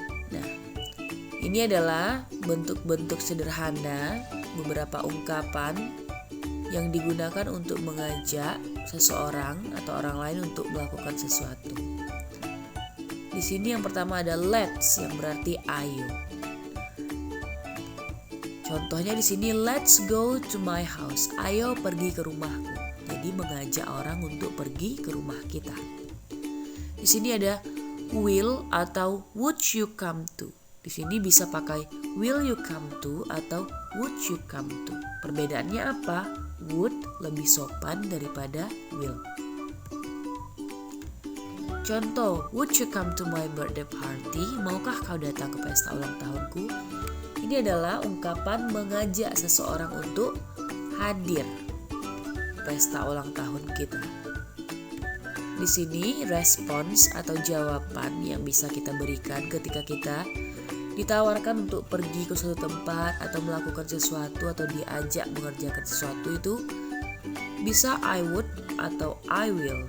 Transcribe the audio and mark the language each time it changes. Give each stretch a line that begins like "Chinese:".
Indonesian: Nah, ini adalah bentuk-bentuk sederhana beberapa ungkapan yang digunakan untuk mengajak seseorang atau orang lain untuk melakukan sesuatu. Di sini yang pertama ada let's, yang berarti ayo. Contohnya di sini
English: let's go to my house,
Indonesian: ayo pergi ke rumahku. Jadi mengajak orang untuk pergi ke rumah kita. Di sini ada will atau
English: would you come to.
Indonesian: Di sini bisa pakai
English: will you come to
Indonesian: atau
English: would you come to.
Indonesian: Perbedaannya apa? Would lebih sopan daripada will.
English: Contoh, would you come to my birthday party?
Indonesian: Maukah kau datang ke pesta ulang tahunku? Ini adalah ungkapan mengajak seseorang untuk hadir pesta ulang tahun kita. Di sini respons atau jawaban yang bisa kita berikan ketika kita ditawarkan untuk pergi ke suatu tempat atau melakukan sesuatu atau diajak mengerjakan sesuatu itu bisa
English: I would
Indonesian: atau
English: I will.